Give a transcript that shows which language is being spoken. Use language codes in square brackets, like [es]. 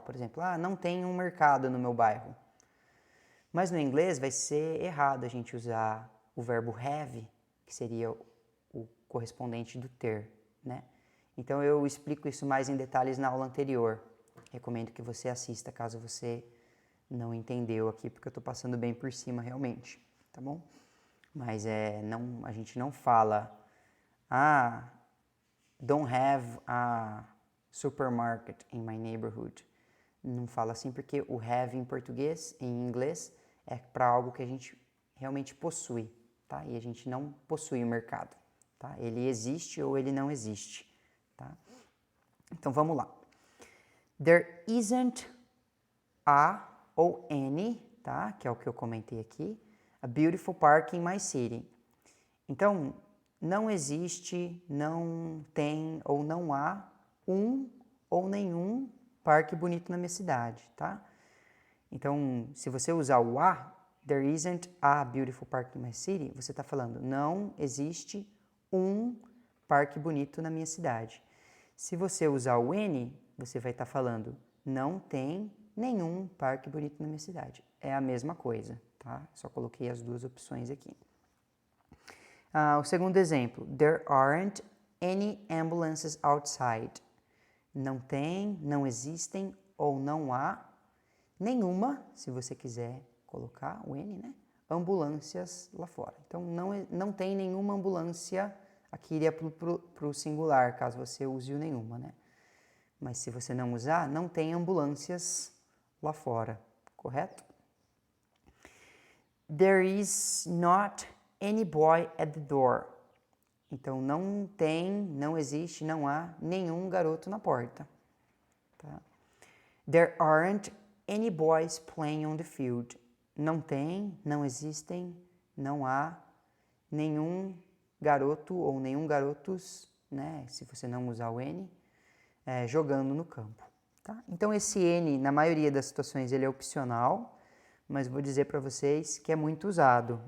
[pt] Por exemplo, não tem um mercado no meu bairro. Mas no inglês vai ser errado a gente usar o verbo have, que seria o correspondente do ter, né? Então eu explico isso mais em detalhes na aula anterior. Recomendo que você assista caso você não entendeu aqui, porque eu estou passando bem por cima realmente, tá bom? Mas a gente não fala, [en] don't have a supermarket in my neighborhood. [pt] Não fala assim porque o have em português, em inglês, é para algo que a gente realmente possui, tá? E a gente não possui o mercado, tá? Ele existe ou ele não existe, tá? Então vamos lá. [en] There isn't a ou any, [pt] tá? Que é o que eu comentei aqui. [en] A beautiful park in my city. [pt] Então, não existe, não tem ou não há um ou nenhum parque bonito na minha cidade, tá? Então, se você usar o a, [en] there isn't a beautiful park in my city, [pt] você está falando, não existe um parque bonito na minha cidade. Se você usar o any, você vai estar falando, não tem nenhum parque bonito na minha cidade. É a mesma coisa, tá? Só coloquei as duas opções aqui. O segundo exemplo, [en] there aren't any ambulances outside. [pt] Não tem, não existem ou não há nenhuma, se você quiser colocar o N, né? Ambulâncias lá fora. Então, não tem nenhuma ambulância, aqui iria para o singular, caso você use o nenhuma, né? Mas se você não usar, não tem ambulâncias lá fora, correto? [en] There is not any boy at the door. [pt] Então, não tem, não existe, não há nenhum garoto na porta. Tá? [en] There aren't any boys playing on the field. [pt] Não tem, não existem, não há nenhum garoto ou nenhum garotos, né, se você não usar o N, jogando no campo. Tá? Então, esse N, na maioria das situações, ele é opcional, mas vou dizer para vocês que é muito usado.